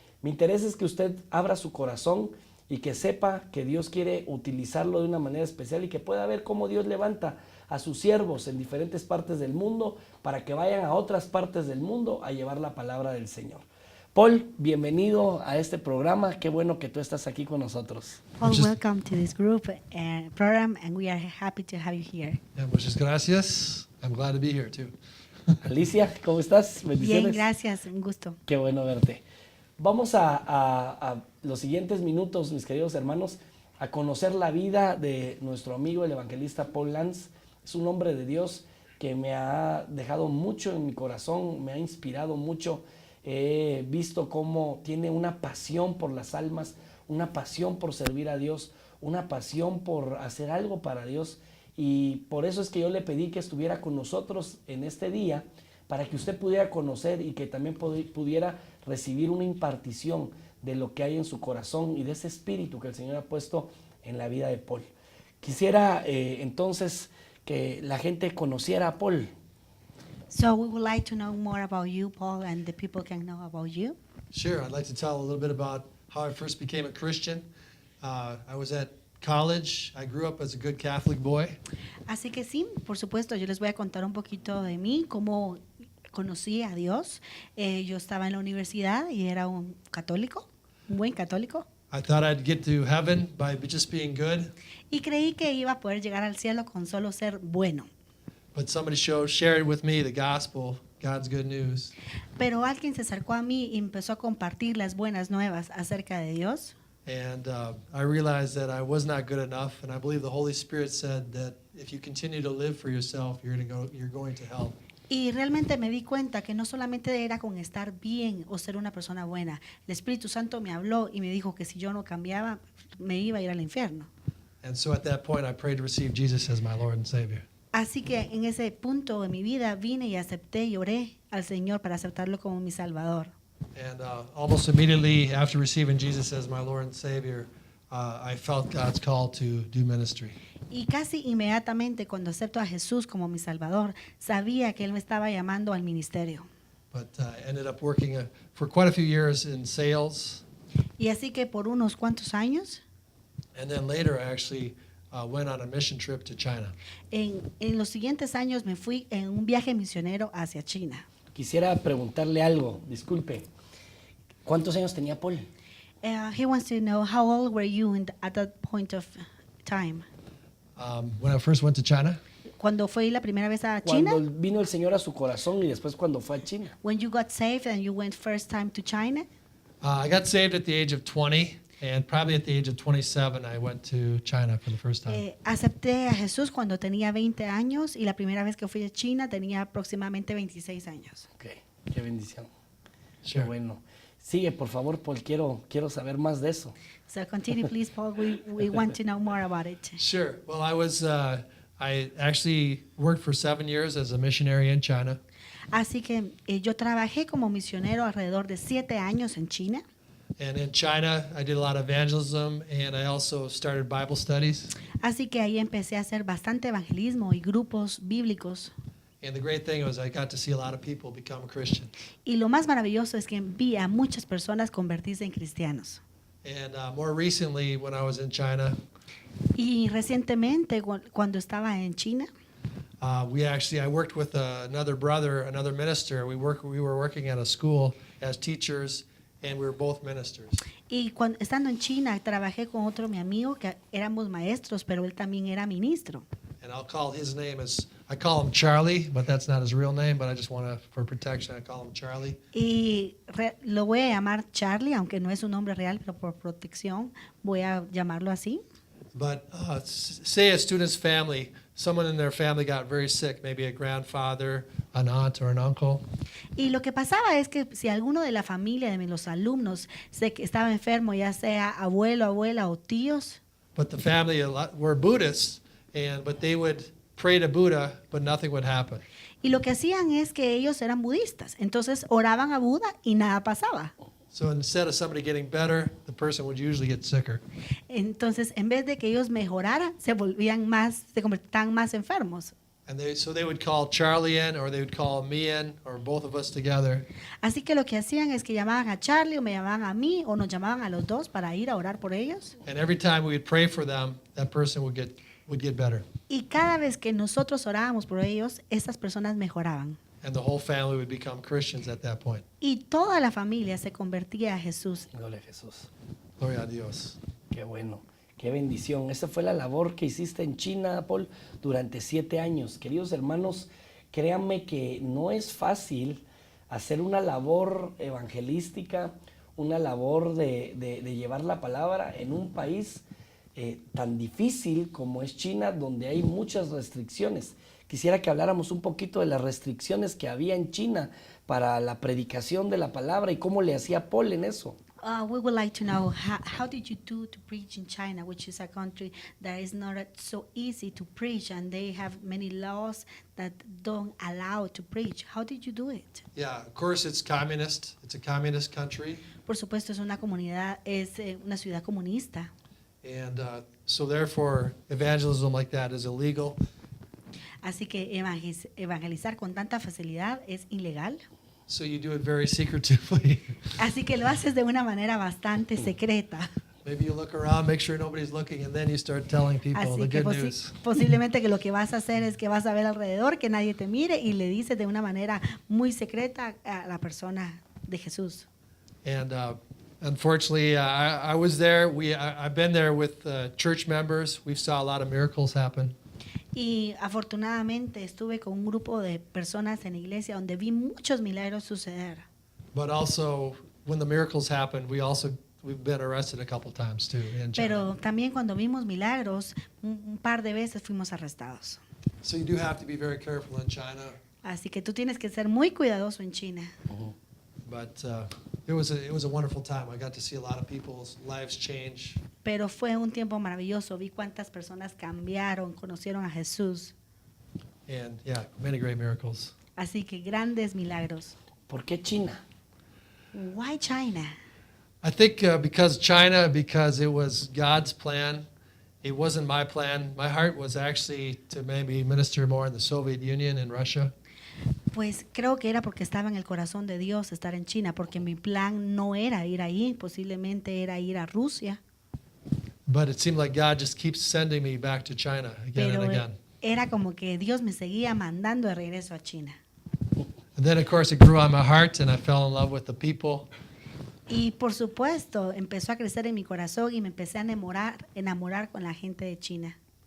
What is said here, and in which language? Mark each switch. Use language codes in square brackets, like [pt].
[es] Mi interés es que usted abra su corazón y que sepa que Dios quiere utilizarlo de una manera especial y que pueda ver cómo Dios levanta a sus siervos en diferentes partes del mundo para que vayan a otras partes del mundo a llevar la palabra del Señor. Paul, bienvenido a este programa. Qué bueno que tú estás aquí con nosotros. [en] Paul, welcome to this group program, and we are happy to have you here. [es] Muchas gracias. [en] I'm glad to be here too. [es] Alicia, ¿cómo estás? Bendiciones. Bien, gracias, un gusto. Qué bueno verte. Vamos a los siguientes minutos, mis queridos hermanos, a conocer la vida de nuestro amigo, el evangelista Paul Lantz. Es un hombre de Dios que me ha dejado mucho en mi corazón, me ha inspirado mucho. He visto cómo tiene una pasión por las almas, una pasión por servir a Dios, una pasión por hacer algo para Dios. Y por eso es que yo le pedí que estuviera con nosotros en este día, para que usted pudiera conocer y que también pudiera recibir una impartición de lo que hay en su corazón y de ese espíritu que el Señor ha puesto en la vida de Paul. Quisiera entonces que la gente conociera a Paul. [en] So we would like to know more about you, Paul, and the people can know about you. Sure, I'd like to tell a little bit about how I first became a Christian. I was at college. I grew up as a good Catholic boy. [es] Así que sí, por supuesto, yo les voy a contar un poquito de mí, cómo conocí a Dios. Yo estaba en la universidad y era un católico, un buen católico. [en] I thought I'd get to heaven by just being good. [es] Y creí que iba a poder llegar al cielo con solo ser bueno. [en] But somebody shared with me the gospel, God's good news. [es] Pero alguien se acercó a mí y empezó a compartir las buenas nuevas acerca de Dios. [en] And I realized that I was not good enough, and I believe the Holy Spirit said that if you continue to live for yourself, you're going to hell. [es] Y realmente me di cuenta que no solamente era con estar bien o ser una persona buena. El Espíritu Santo me habló y me dijo que si yo no cambiaba, me iba a ir al infierno. [en] And so at that point, I prayed to receive Jesus as my Lord and Savior. [es] Así que en ese punto de mi vida vine y acepté y oré al Señor para aceptarlo como mi Salvador. [en] And almost immediately after receiving Jesus as my Lord and Savior, I felt God's call to do ministry. [es] Y casi inmediatamente cuando acepto a Jesús como mi Salvador, sabía que Él me estaba llamando al ministerio. [en] But I ended up working for quite a few years in sales. [es] Y así que por unos cuantos años, [en] And then later I actually went on a mission trip to China. [es] en los siguientes años me fui en un viaje misionero hacia China. Quisiera preguntarle algo, disculpe. ¿Cuántos años tenía Paul? [en] He wants to know how old were you at that point of time? When I first went to China, [es] Cuando fue la primera vez a China? Cuando vino el Señor a su corazón y después cuando fue a China. [en] When you got saved and you went first time to China? I got saved at the age of 20, and probably at the age of 27, I went to China for the first time. [es] Acepté a Jesús cuando tenía 20 años y la primera vez que fui a China tenía aproximadamente 26 años. Ok, qué bendición. [en] Sure. [es] Qué bueno. Sigue, por favor, Paul, quiero saber más de eso. [en] So continue, please, Paul. We want to know more about it. Sure. Well, I actually worked for 7 years as a missionary in China. [es] Así que yo trabajé como misionero alrededor de 7 años en China. [en] And in China, I did a lot of evangelism, and I also started Bible studies. [es] Así que ahí empecé a hacer bastante evangelismo y grupos bíblicos. [en] And the great thing was I got to see a lot of people become Christian. [es] Y lo más maravilloso es que vi a muchas personas convertirse en cristianos. [en] And more recently, when I was in China, [es] Y recientemente, cuando estaba en China, [en] I worked with another brother, another minister. We were working at a school as teachers, and we were both ministers. [es] Y cuando, estando en China, trabajé con otro mi amigo que éramos maestros, pero él también era ministro. [en] And I'll call his name as, I call him Charlie, but that's not his real name, but I just want to, for protection, I call him Charlie. [es] Y lo voy a llamar Charlie, aunque no es un nombre real, pero por protección voy a llamarlo así. [en] But say a student's family, someone in their family got very sick, maybe a grandfather, an aunt, or an uncle. [es] Y lo que pasaba es que si alguno de la familia de los alumnos estaba enfermo, ya sea abuelo, abuela o tíos, [en] But the family were Buddhists, but they would pray to Buddha, but nothing would happen. [es] y lo que hacían es que ellos eran budistas, entonces oraban a Buda y nada pasaba. [en] So instead of somebody getting better, the person would usually get sicker. [es] Entonces, en vez de que ellos mejoraran, se convertían más enfermos. [en] And so they would call Charlie in, or they would call me in, or both of us together. [es] Así que lo que hacían es que llamaban a Charlie o me llamaban a mí o nos llamaban a los dos para ir a orar por ellos. [en] And every time we would pray for them, that person would get better. [es] Y cada vez que nosotros orábamos por ellos, esas personas mejoraban. [en] And the whole family would become Christians at that point. [es] Y toda la familia se convertía a Jesús. Gloria a Jesús. Gloria a Dios. Qué bueno, qué bendición. Esa fue la labor que hiciste en China, Paul, durante 7 años. Queridos hermanos, créanme que no es fácil hacer una labor evangelística, una labor de llevar la palabra en un país tan difícil como es China, donde hay muchas restricciones. Quisiera que habláramos un poquito de las restricciones que había en China para la predicación de la palabra y cómo le hacía Paul en eso. [en] We would like to know how did you do to preach in China, which is a country that is not so easy to preach, and they have many laws that don't allow to preach. How did you do it? Yeah, of course it's communist. It's a communist country. [es] Por supuesto, es una comunidad, es una ciudad comunista. [en] And so therefore, evangelism like that is illegal. [es] Así que evangelizar con tanta facilidad es ilegal. [en] So you do it very secretively. [es] Así que lo haces de una manera bastante secreta. [en] Maybe you look around, make sure nobody's looking, and then you start telling people [es] Así [en] the [es] que [en] good news. [es] posiblemente que lo que vas a hacer es que vas a ver alrededor, que nadie te mire y le dices de una manera muy secreta a la persona de Jesús. [en] And unfortunately, I was there. I've been there with church members. We saw a lot of miracles happen. [es] Y afortunadamente estuve con un grupo de personas en la iglesia donde vi muchos milagros suceder. [en] But also, when the miracles happened, we've been arrested a couple times too in China. [es] Pero también cuando vimos milagros, un par de veces fuimos arrestados. [en] So you do have to be very careful in China. [es] Así que tú tienes que ser muy cuidadoso en China. [en] But it was a wonderful time. I got to see a lot of people's lives change. [es] Pero fue un tiempo maravilloso. Vi cuántas personas cambiaron, conocieron a Jesús. [en] And yeah, many great miracles. [es] Así que grandes milagros. ¿Por qué China? [en] Why China? I think because it was God's plan. It wasn't my plan. My heart was actually to maybe minister more in the Soviet Union and Russia. [es] Pues creo que era porque estaba en el corazón de Dios estar en China, porque mi plan no era ir ahí, posiblemente era ir a Rusia. [en] But it seemed like God just keeps sending me back to China again [es] Pero [en] and again. [es] era como que Dios me seguía mandando de regreso a China. And then, of course, it grew on my heart, and I fell in love with the people. Y por supuesto, empezó a crecer en mi corazón y me empecé a enamorar con la gente de China.